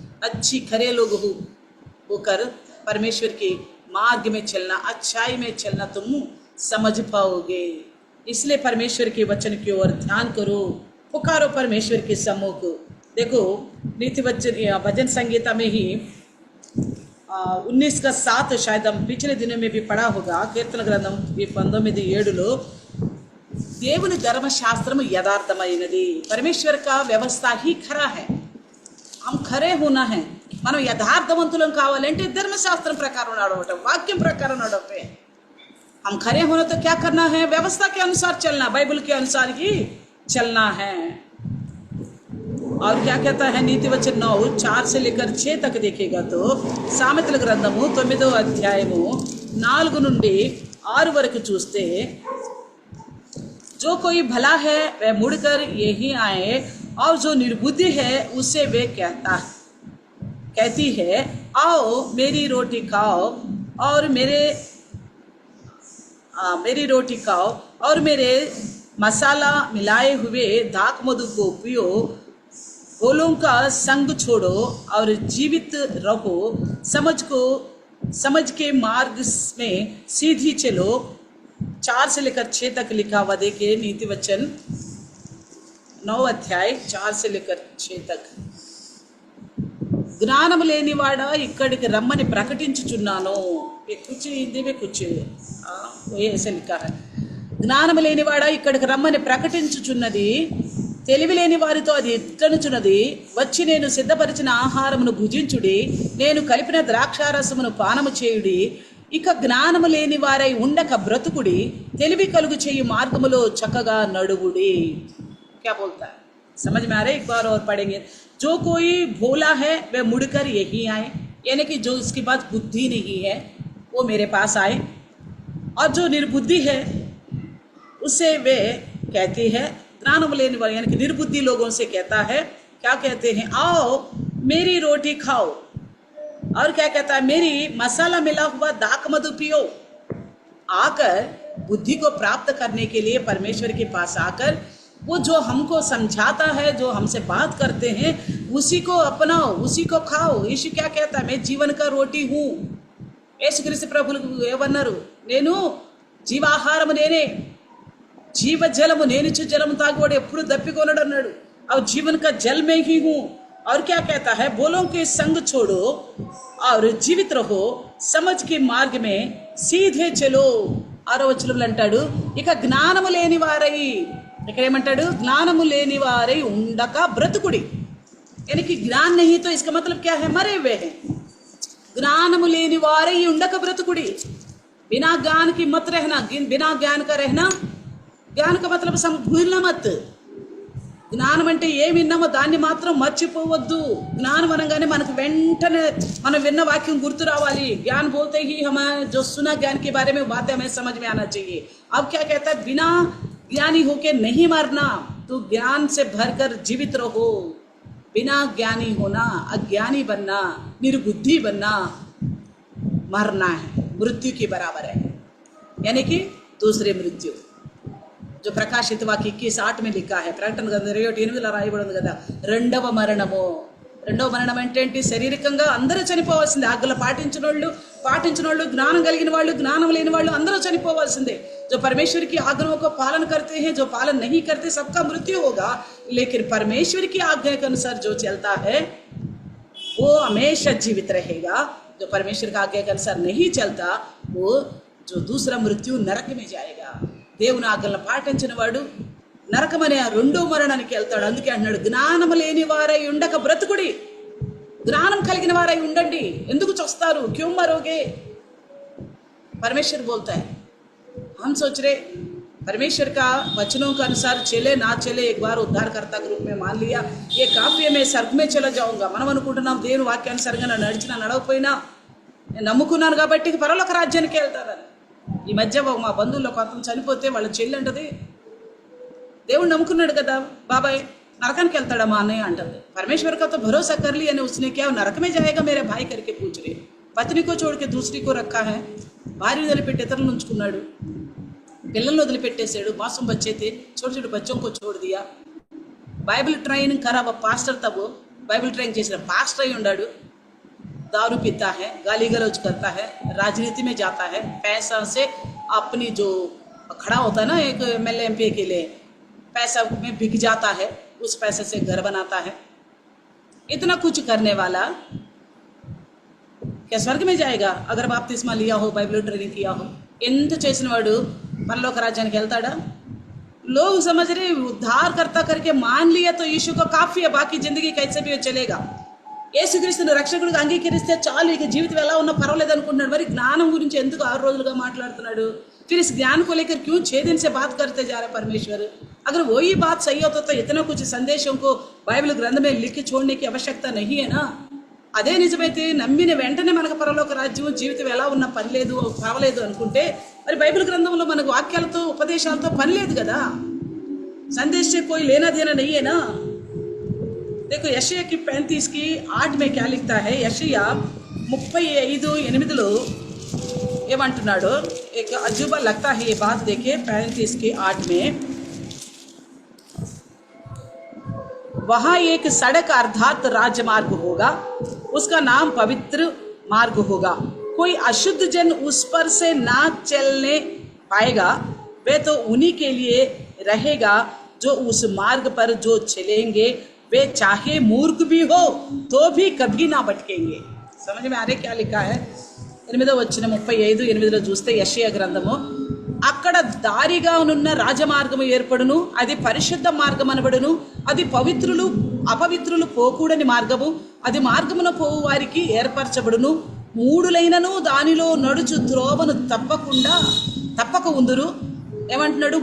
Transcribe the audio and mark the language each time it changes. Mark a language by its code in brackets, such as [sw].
[hi] अच्छी खरे लोग होकर परमेश्वर के मार्ग में चलना, अच्छाई में चलना तुम समझ पाओगे। इसलिए परमेश्वर के वचन की ओर ध्यान करो, पुकारो परमेश्वर के सम्मुख। देखो नीति वचन भजन संगीता में ही 19 का 7 शायद हम पिछले दिनों में भी पढ़ा होगा। कीर्तन ग्रंथम [te] 19:7 దేవుని ధర్మశాస్త్రం యథార్థమైనది। [hi] परमेश्वर का व्यवस्था ही खरा है। हम खरे होना है, [te] మనం యథార్థవంతులం కావాలంటే ధర్మశాస్త్రం ప్రకారం నడవటం, వాక్యం ప్రకారం నడవటం। [hi] हम खरे होना तो क्या करना है? व्यवस्था के अनुसार चलना, बाइबल के अनुसार ही चलना है। और क्या कहता है नीति वचन 9 4 से लेकर 6 तक देखेगा तो [te] సామెతల గ్రంథము 9వ అధ్యాయము 4 నుండి 6 వరకు చూస్తే [hi] जो कोई भला है वह मुड़कर यही आए और जो निर्बुद्धि है उसे वे कहती है आओ मेरी रोटी खाओ और मेरी रोटी खाओ और मेरे मसाला मिलाए हुए दाख मधु को पियो। बोलों का संग छोड़ो और जीवित रहो, समझ के मार्ग में सीधी चलो। 4 से लेकर 6 तक लिखा हुआ देखिए नीति वचन 9 अध्याय 4 से लेकर 6 तक। [te] జ్ఞానము లేనివాడా ఇక్కడికి రమ్మని ప్రకటించుచున్నాను। [hi] कुछ हिंदी में कुछ ऐसे लिखा है। [te] జ్ఞానము లేనివాడా ఇక్కడికి రమ్మని ప్రకటించుచున్నది, తెలివి లేని వారితో అది ఎట్లనుచున్నది। వచ్చి నేను సిద్ధపరిచిన ఆహారమును భుజించుడి, నేను కలిపిన ద్రాక్షారసమును పానము చేయుడి। ఇక జ్ఞానము లేని వారై ఉండక బ్రతుకుడి, తెలివి కలుగు చేయు మార్గములో చక్కగా నడువుడి। [hi] क्या बोलता है? समझ में आ रहा है? एक बार और पढ़ेंगे। जो कोई भोला है वह मुड़कर यही आए, यानी कि जो उसके पास बुद्धि नहीं है वो मेरे पास आए, और जो निर्बुद्धि है उसे वे कहती है ज्ञानम लेने वाले, यानी कि निर्बुद्धि लोगों से कहता है, क्या कहते हैं? आओ मेरी रोटी खाओ, और क्या कहता है? मेरी मसाला मिला हुआ दाख मधु पियो। आकर बुद्धि को प्राप्त करने के लिए परमेश्वर के पास आकर वो जो हमको समझाता है, जो हमसे बात करते हैं, उसी को अपनाओ, उसी को खाओ। यीशु क्या कहता है? मैं जीवन का रोटी हूँ। [te] యేసుక్రీస్తు ప్రభులు ఏమన్నారు? నేను జీవాహారము నేనే, జీవ జలము నేనిచ్చు జలము తాగువాడు ఎప్పుడు దప్పికొనడు అన్నాడు। [hi] और जीवन का जल में ही हूँ। और क्या कहता है? बोलों के संग छोड़ो और जीवित रहो, समझ के मार्ग में सीधे चलो। [te] 6వ వచనంలో అంటాడు ఇక జ్ఞానము లేని వారై, ఇక్కడ ఏమంటాడు? జ్ఞానము లేని వారై ఉండక బ్రతుకుడి। [hi] यानी कि ज्ञान नहीं तो इसका मतलब क्या है? मरे हुए हैं। [te] ज्ञानము లేని వారై ఉండక బ్రతుకుడి। [hi] बिना ज्ञान की मत रहना, बिना ज्ञान का रहना। ज्ञान का मतलब भूलना मत। [te] జ్ఞానం అంటే ఏమి విన్నామో దాన్ని మాత్రం మర్చిపోవద్దు। జ్ఞానం అనగానే మనకు వెంటనే మనం విన్న వాక్యం గుర్తు రావాలి। [hi] ज्ञान बोलते ही हमें जो सुना ज्ञान के बारे में बातें हमें समझ में आना चाहिए। अब क्या कहता है? बिना ज्ञानी होके नहीं मरना, तो ज्ञान से भरकर जीवित रहो। बिना ज्ञानी होना, अज्ञानी बनना, निर्बुद्धि बनना, मरना है, मृत्यु के बराबर है, यानी कि दूसरे मृत्यु। जो प्रकाशित वाक्य 21:8 में लिखा है, [te] ప్రకటన గ్రంథం 28:8 రాయబడింది కదా, రెండవ మరణము। రెండవ మరణం అంటే ఏంటి? శారీరకంగా అందరూ చనిపోవాల్సిందే। ఆజ్ఞలు పాటించినోళ్ళు, జ్ఞానం కలిగిన వాళ్ళు, జ్ఞానం లేని వాళ్ళు అందరూ చనిపోవాల్సిందే। [hi] जो परमेश्वर की आज्ञाओं को पालन करते हैं, जो पालन नहीं करते, सबका मृत्यु होगा। लेकिन परमेश्वर की आज्ञा के अनुसार जो चलता है वो हमेशा जीवित रहेगा। जो परमेश्वर का आज्ञा के अनुसार नहीं चलता वो जो दूसरा मृत्यु नरक में जाएगा। [te] దేవుని ఆజ్ఞలను పాటించిన వాడు నరకమనే ఆ రెండో మరణానికి వెళ్తాడు. అందుకే అన్నాడు, జ్ఞానము లేని వారై ఉండక బ్రతుకుడి, జ్ఞానం కలిగిన వారై ఉండండి, ఎందుకు చస్తారు, [hi] క్यों मरोगे। परमेश्वर बोलता है, हम सोच रहे परमेश्वर का वचनों के अनुसार चले ना चले, एक बार उद्धारकर्ता के रूप में मान लिया, ये काफी है, मैं स्वर्ग में चला जाऊंगा। [te] మనం అనుకుంటున్నాం దేవుని వాక్యానుసారంగా నడిచినా నడవకపోయినా నమ్ముకున్నాను కాబట్టి పరలోక రాజ్యానికి వెళ్తారని. ఈ మధ్య మా బంధువుల్లో కొంత చనిపోతే వాళ్ళ చెల్లి అంటది, దేవుడు నమ్ముకున్నాడు కదా బాబాయ్, नरकाనికి వెళ్తాడా మా అన్నయ్య అంటుంది. [hi] परमेश्वर का तो भरोसा कर लिया ने, उसने क्या नरक में जाएगा मेरे भाई करके पूछ रहे। पत्नी को छोड़ के दूसरी को रखा है, [te] భార్య వదిలిపెట్టి ఇతరులను ఉంచుకున్నాడు, పిల్లల్ని వదిలిపెట్టేశాడు, [hi] मासूम बच्चे थे, छोटे छोटे बच्चों को छोड़ दिया। बाइबल ट्रेनिंग करा, वो पास्टर था, वो बाइबल ट्रेनिंग [te] చేసిన [hi] पास्टर [te] అయి ఉన్నాడు, [hi] दारू पीता है, गाली गलौज करता है, राजनीति में जाता है, पैसा से अपनी जो खड़ा होता है ना एक एमएलए एमपी के लिए, पैसा में बिक जाता है, उस पैसे से घर बनाता है। इतना कुछ करने वाला क्या स्वर्ग में जाएगा अगर बाप्तिस्मा लिया हो, बाइबल ट्रेनिंग किया हो? [te] ఎంత చేసిన వాడు పరలోక రాజ్యానికి వెళ్తాడా? [hi] लोग समझ रहे उद्धारकर्ता करके मान लिया तो यीशु को काफी है, बाकी जिंदगी कैसे भी चलेगा। [te] యేసుక్రీస్తుని రక్షకుడిగా అంగీకరిస్తే చాలు, ఇక జీవితం ఎలా ఉన్నా పర్వాలేదు అనుకుంటున్నాడు. మరి జ్ఞానం గురించి ఎందుకు 6 రోజులుగా మాట్లాడుతున్నాడు? [hi] फिर इस ज्ञान को लेकर क्यों 6 दिन से बात करते जा रहे परमेश्वर? अगर वही बात सही होता तो इतना कुछ संदेशों को बाइबल ग्रंथ में लिख के छोड़ने की आवश्यकता नहीं है ना। [te] అదే నిజమైతే నమ్మిన వెంటనే మనకు పరలోక రాజ్యం జీవితం ఎలా ఉన్నా పని లేదు, పర్వాలేదు అనుకుంటే మరి బైబిల్ గ్రంథంలో మనకు వాక్యాలతో ఉపదేశాలతో పని లేదు కదా। [hi] संदेश से कोई लेना देना नहीं है ना। देखो यशाया की 35 की 8 में क्या लिखता है? [te] यशाया 35:8 ఏమంటున్నాడు? [hi] एक अजूबा लगता है ये बात, देखिए 35 की 8 में, वहाँ एक सड़क अर्थात राजमार्ग होगा, उसका नाम पवित्र मार्ग होगा, कोई अशुद्ध जन उस पर से ना चलने पाएगा, वे तो उन्हीं के लिए रहेगा जो उस मार्ग पर जो चलेंगे, वे चाहे मूर्ख भी हो तो भी कभी ना भटकेंगे। समझ में आ रहे क्या लिखा है? [te] 8వ వచనం 35:8 చూస్తే యెషయా గ్రంథము, అక్కడ దారిగా ఉన్న రాజమార్గము ఏర్పడును, అది పరిశుద్ధ మార్గం అనబడును, అది పవిత్రులు అపవిత్రులు పోకూడని మార్గము, అది మార్గమున పోవు వారికి ఏర్పరచబడును, మూడులైనను దానిలో నడుచు త్రోవను తప్పక ఉందురు। ఏమంటున్నాడు?